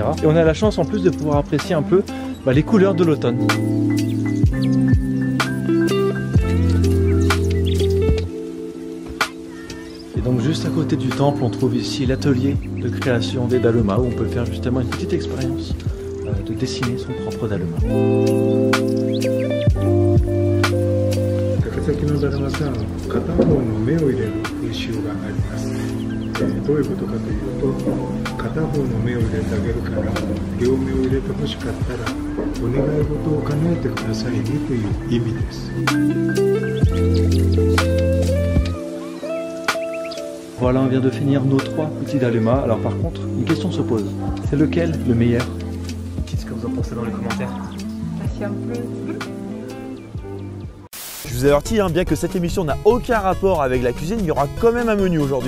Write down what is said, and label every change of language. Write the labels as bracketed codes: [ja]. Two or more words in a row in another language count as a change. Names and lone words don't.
[fr] Et on a la chance en plus de pouvoir apprécier un peu les couleurs de l'automne. Et donc juste à côté du temple, on trouve ici l'atelier de création des Daruma où on peut faire justement une petite expérience de dessiner son propre Daruma. [ja] 高崎のだるまさん、片方の目を入れる風習があります。どういうことかというと、片方の目を入れてあげるから、両目を入れて欲しかったら、お願い事を叶えてくださいねという意味です。 [fr] Voilà, on vient de finir nos 3 petits Daruma. Alors par contre, une question se pose. C'est lequel le meilleur? Dites ce que vous en pensez dans les commentaires. Je vous avertis, bien que cette émission n'a aucun rapport avec la cuisine, il y aura quand même un menu aujourd'hui.